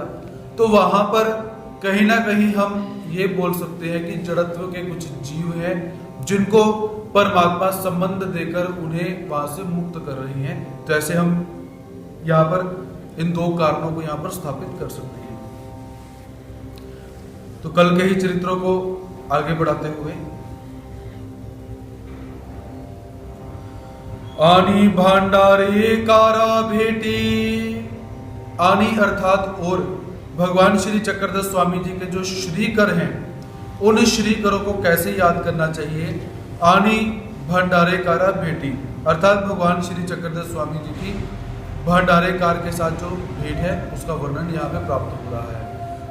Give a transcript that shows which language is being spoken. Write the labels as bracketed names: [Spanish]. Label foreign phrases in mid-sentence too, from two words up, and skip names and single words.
[Hindi] तो वहां पर कहीं ना कहीं हम ये बोल सकते हैं कि जड़त्व के कुछ जीव हैं जिनको परमात्मा संबंध देकर उन्हें वहां से मुक्त कर रही हैं। तो ऐसे हम यहाँ पर इन 2 कारणों को यहाँ पर स्थापित कर सकते हैं। तो कल के ही चरित्रों को आगे बढ़ाते हुए, [Marathi] आनी भांडारे कारा भेटी, [Hindi] आनी अर्थात और भगवान श्री चक्रधर स्वामी जी के जो श्रीकर हैं, उन श्रीकरों को कैसे याद करना चाहिए। [Marathi] आनी भंडारे कारा भेटी [Hindi] अर्थात भगवान श्री चक्रधर स्वामी जी की भंडारे कार के साथ जो भेंट है उसका वर्णन यहाँ पे प्राप्त हो रहा है।